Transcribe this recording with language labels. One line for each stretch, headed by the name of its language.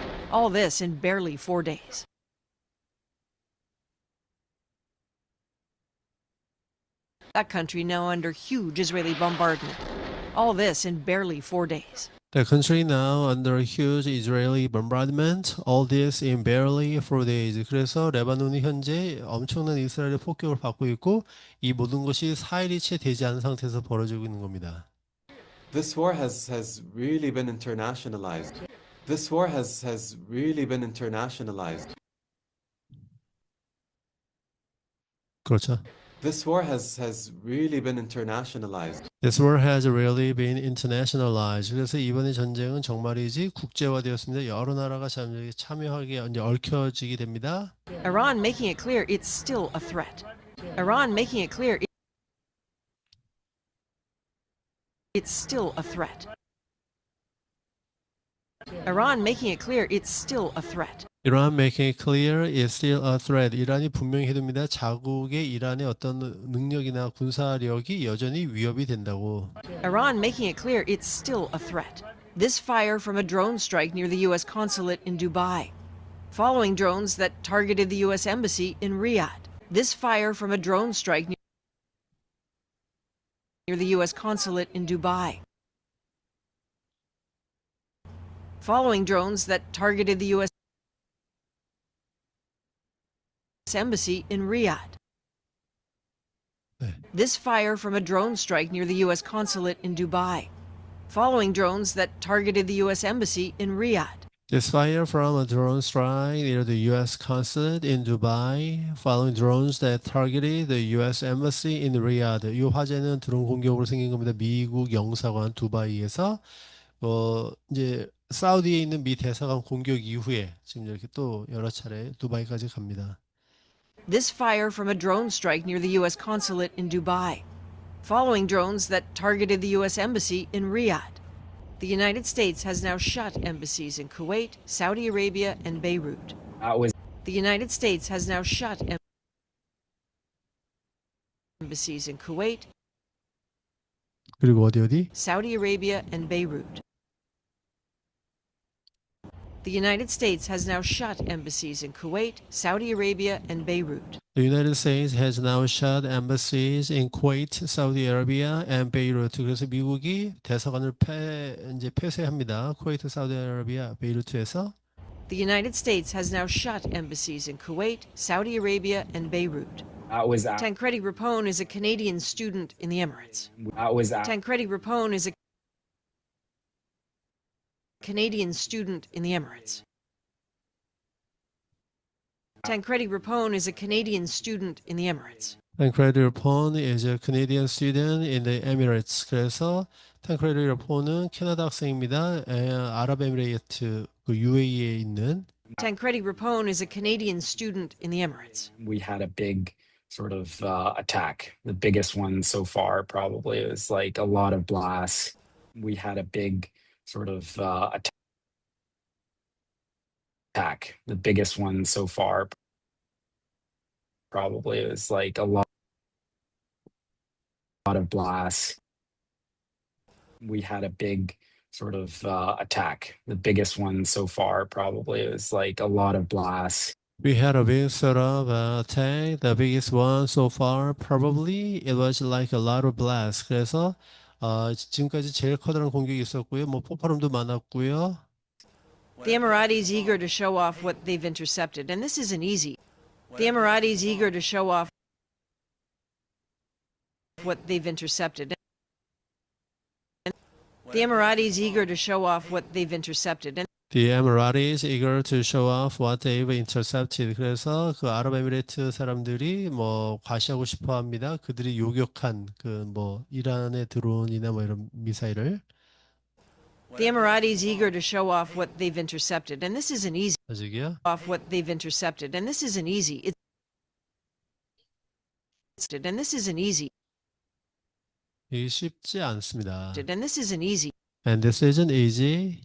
English: All this in barely 4 days. That country now under huge Israeli bombardment. All this in barely 4 days. The country now under huge Israeli bombardment. All this in barely 4 days.
Korean: 그래서 레바논이 현재 엄청난 이스라엘의 폭격을 받고 있고, 이 모든 것이 4일이 채 되지 않은 상태에서 벌어지고 있는 겁니다.
English: This war has really been internationalized. This war has really been internationalized.
Korean: 그렇죠.
English: This war has really been internationalized. This war has really been internationalized.
Korean: 그래서 이번의 전쟁은 정말이지 국제화되었습니다. 여러 나라가 참여하게 이제 얽혀지게 됩니다.
English: Iran making it clear it's still a threat. Iran making it clear it's still a threat. Iran making it clear it's still a threat. Iran making it clear it's still a threat.
Korean: 이란이 분명히 해둡니다. 자국의 이란의 어떤 능력이나 군사력이 여전히 위협이 된다고.
English: Iran making it clear it's still a threat. This fire from a drone strike near the U.S. consulate in Dubai, following drones that targeted the U.S. embassy in Riyadh. This fire from a drone strike near the U.S. consulate in Dubai, following drones that targeted the U.S. embassy in Riyadh.
Korean: 네.
English: This fire from a drone strike near the U.S. consulate in Dubai, following drones that targeted the U.S. embassy in Riyadh. This fire from a drone strike near the U.S. consulate in Dubai, following drones that targeted the U.S. embassy in Riyadh.
Korean: 이 화재는 드론 공격으로 생긴 겁니다. 미국 영사관 두바이에서 이제 사우디에 있는 미 대사관 공격 이후에 지금 이렇게 또 여러 차례 두바이까지 갑니다.
English: This fire from a drone strike near the U.S. consulate in Dubai, following drones that targeted the U.S. embassy in Riyadh. The United States has now shut embassies in Kuwait, Saudi Arabia, and Beirut. The United States has now shut embassies in Kuwait,
Korean: 그리고 어디?
English: Saudi Arabia, and Beirut. The United States has now shut embassies in Kuwait, Saudi Arabia, and Beirut. The United States has now shut embassies in Kuwait, Saudi Arabia, and Beirut.
Korean: 그래서 미국이 대사관을 이제 폐쇄합니다. 쿠웨이트, 사우디아라비아, 베이루트에서.
English: The United States has now shut embassies in Kuwait, Saudi Arabia, and Beirut. Tancredi Rapone is a Canadian student in the Emirates. Tancredi Rapone is a Canadian student in the Emirates. Tancredi Rapone is a Canadian student in the Emirates. Tancredi Rapone is a Canadian student in the Emirates.
Korean: 그래서 Tancredi Rapone은 캐나다 학생입니다. 아랍에미레이트 그 UAE에 있는.
English: Tancredi Rapone is a Canadian student in the Emirates. We had a big sort of attack. The biggest one so far probably. It was like a lot of blasts. We had a big sort of attack. The biggest one so far probably. It was like a lot of blasts. We had a big sort of attack. The biggest one so far probably. It was like a lot of blasts. We had a big sort of attack. The biggest one so far probably. It was like a lot of blasts.
Korean: 그래서 지금까지 제일 커다란 공격이 있었고요. 뭐 폭발음도 많았고요.
English: The Emiratis eager to show off what they've intercepted, and this isn't easy. The Emiratis eager to show off what they've intercepted. The Emiratis eager to show off what they've intercepted. The Emiratis eager to show off what they've intercepted.
Korean: 그래서 그 아랍에미레이트 사람들이 뭐 과시하고 싶어 합니다. 그들이 요격한 그 뭐 이란의 드론이나 뭐 이런 미사일을.
English: The Emiratis eager to show off what they've intercepted, and this isn't easy.
Korean: 아직이요?
English: Off what they've intercepted, and this isn't easy. And this isn't easy.
Korean: 이게 쉽지 않습니다.
English: And this isn't easy. And this isn't easy.